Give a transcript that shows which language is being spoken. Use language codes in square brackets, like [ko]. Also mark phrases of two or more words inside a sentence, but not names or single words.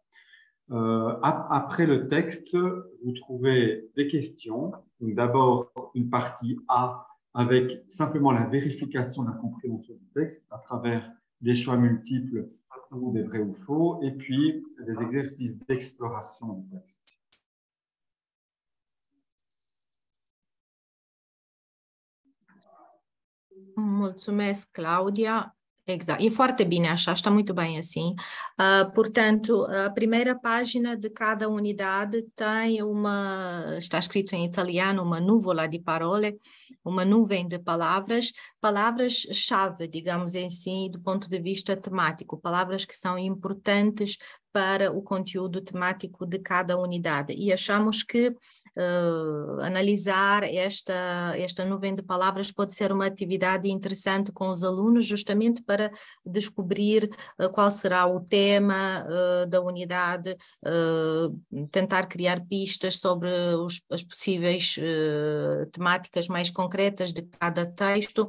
[fr] Après le texte, vous trouvez des questions. D'abord, une partie A avec simplement la vérification de la compréhension du texte à travers des choix multiples ou des vrais ou faux, et puis des exercices d'exploration du texte. [ro] Mulțumesc, Claudia. Exato, e foarte bine așa, [pt] está muito bem assim. Portanto, a primeira página de cada unidade tem está escrito em italiano, uma [it] nuvola di parole, [pt] uma nuvem de palavras, palavras-chave, digamos assim, do ponto de vista temático, palavras que são importantes para o conteúdo temático de cada unidade. E achamos que analisar esta nuvem de palavras pode ser uma atividade interessante com os alunos, justamente para descobrir qual será o tema da unidade, tentar criar pistas sobre as possíveis temáticas mais concretas de cada texto.